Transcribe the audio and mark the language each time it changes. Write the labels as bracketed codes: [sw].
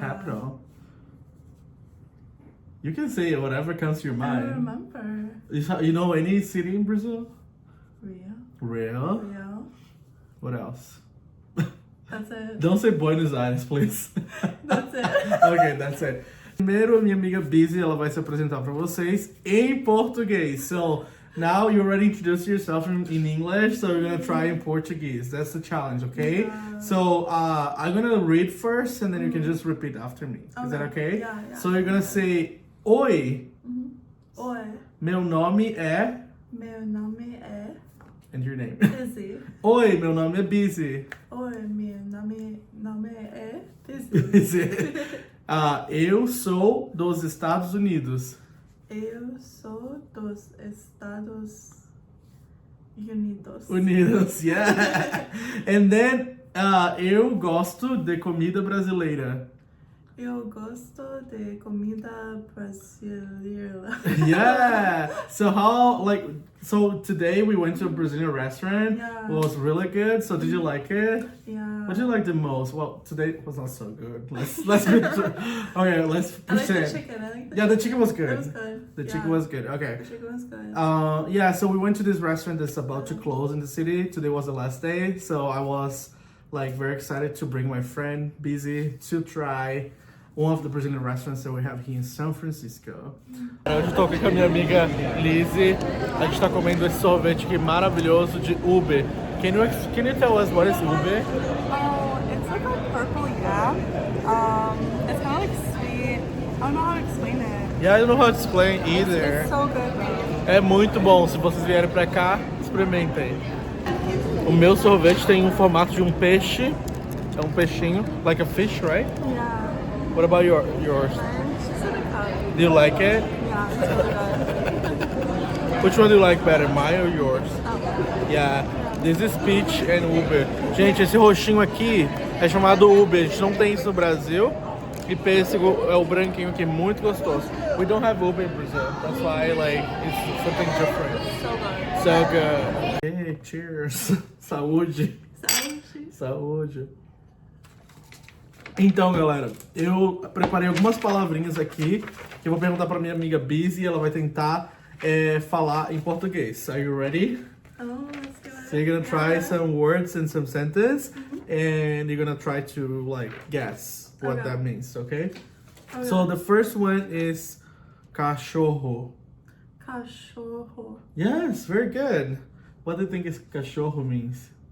[en] capital? You can say whatever comes to your I don't mind. remember. You know any city in Brazil? Rio. Real? What else? That's it. Don't say Buenos Aires, please. That's it. Ok, that's it. [pt] Primeiro, minha amiga Bizzi, ela vai se apresentar para vocês em português. [en] So, now you already introduced yourself in English, so we're gonna try in Portuguese. That's the challenge, okay? Yeah. So, I'm gonna read first, and then you can just repeat after me. Is that okay? Yeah. So, you're gonna say, Oi, [pt] Oi. meu nome é... Meu nome é [en] And your name. Bizzi. [pt] Oi, meu nome é Bizzi. Oi, meu nome é Bizzi. Bizzi. Eu sou dos Estados Unidos. Eu sou dos Estados Unidos. Unidos, yeah. [en] And then, [pt] eu gosto de comida brasileira. Eu gosto de comida brasileira. [en] Yeah. So today we went to a Brazilian restaurant. Yeah. It was really good. So did you like it? Yeah. What did you like the most? Well, today was not so good. Let's okay, let's I like the pretend. chicken. Yeah, the chicken was It good. was good. The chicken was good. Okay. The chicken was good. Yeah, so we went to this restaurant that's about to close in the city. Today was the last day, so I was like very excited to bring my friend Bizzi to try one of the Brazilian restaurants that we have here in São Francisco. [pt] Hoje eu tô aqui com a minha amiga Lizzie. A gente tá comendo esse sorvete aqui maravilhoso de ube. [en] Can you tell us what is ube? Oh, it's like a purple yam. It's kind of like sweet. I don't know how to explain it. Yeah, I don't know how to explain either. It's so good though. [pt] É muito bom. Se vocês vierem pra cá, experimentem. O meu sorvete tem um formato de um peixe. É um peixinho, [en] like a fish, right? Yeah. What about yours? It's just in a cup. Do you like it? Yeah, it's really good. Which one do you like better, mine or yours? Oh. Yeah, this is peach and ube. [pt] Gente, esse roxinho aqui é chamado ube. A gente não tem isso no Brasil. E pêssego é o branquinho aqui, muito gostoso. [en] We don't have ube in Brazil. That's why, like, it's something different. So good. So good. Hey, cheers. Saúde. [pt] Saúde. Saúde. Então, galera, eu preparei algumas palavrinhas aqui que eu vou perguntar pra minha amiga Bizzi e ela vai tentar falar em português. [en] Are you ready? Oh, let's do it. So you're gonna try some words and some sentences, and you're gonna try to like guess what Okay. that means, okay? Okay. So the first one is cachorro. [pt] Cachorro. [en] Yes, very good. What do you think is cachorro means?